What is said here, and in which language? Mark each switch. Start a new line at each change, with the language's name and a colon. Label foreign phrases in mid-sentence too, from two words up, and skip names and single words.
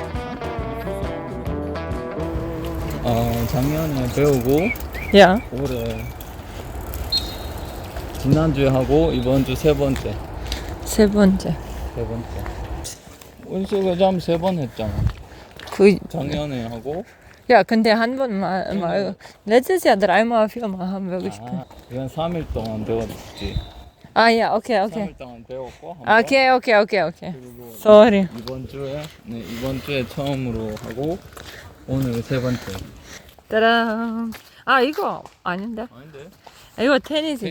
Korean: 작년에 배우고 야, 올해 지난주에 하고 이번 주 세 번째. 세 번째. 운수 점 세 번 했잖아. 그, 작년에 하고. 야, 근데 한 번 말고,
German: letztes Jahr dreimal, viermal haben wir gespielt.
Korean: 이건 3일 동안 배웠지. 야, 오케이. 3일 동안 배웠고 한 번. 오케이. 그리고 Sorry. 이번 주에 처음으로 하고 오늘 세 번째. 따란. 이거 아닌데? 아닌데? 이거 테니스죠.